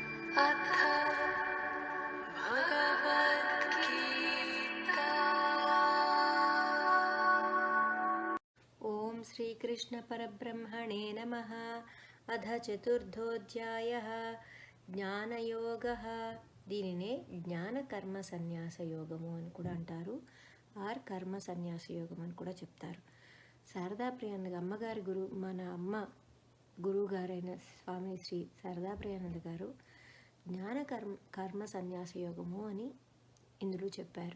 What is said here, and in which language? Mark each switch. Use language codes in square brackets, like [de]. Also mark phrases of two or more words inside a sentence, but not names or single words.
[sa] अथ भगवद्गीता। ओम श्री कृष्ण परब्रह्मणे नमः। अध चतुर्थोऽध्यायः జ్ఞానయోగः. [te] దీనినే జ్ఞాన కర్మ సన్యాస యోగము అని కూడా అంటారు. ఆర్ కర్మ సన్యాస యోగం అని కూడా చెప్తారు. శారదా ప్రియానంద అమ్మగారి మన అమ్మ గురువు గారైన స్వామి శ్రీ శారదా ప్రియానంద గారు జ్ఞాన కర్మ సన్యాస యోగము అని ఇందులో చెప్పారు.